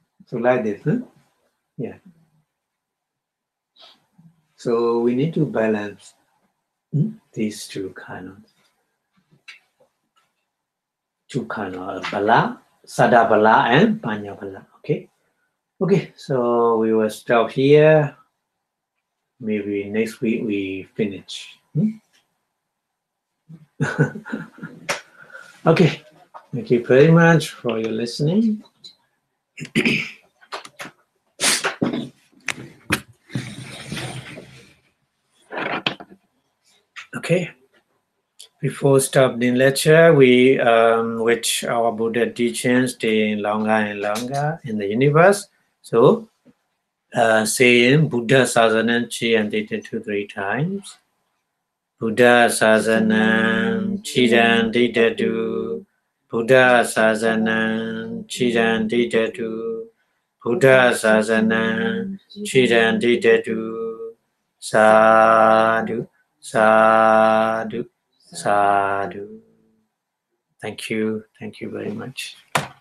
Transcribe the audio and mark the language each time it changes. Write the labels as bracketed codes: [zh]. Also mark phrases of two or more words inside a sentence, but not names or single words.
[en] So like this, huh? Yeah. So we need to balance these two kind of bala, [pi] sada bala [en] and [pi] panya bala. [en] Okay. Okay. So we will stop here. Maybe next week we finish. Okay. Thank you very much for your listening. Okay. Before stopping lecture, we which our Buddha teachings stay longer and longer in the universe. So saying [pi] Buddha Sasanam Chiyanti [en] 2-3 times. [pi] Buddha Sasanam Chiyanti 2. Buddha Sasanam Chiyanti 2. Buddha Sasanam Chiyanti 2. Sadhu, sadhu, sadhu. [en] Thank you very much.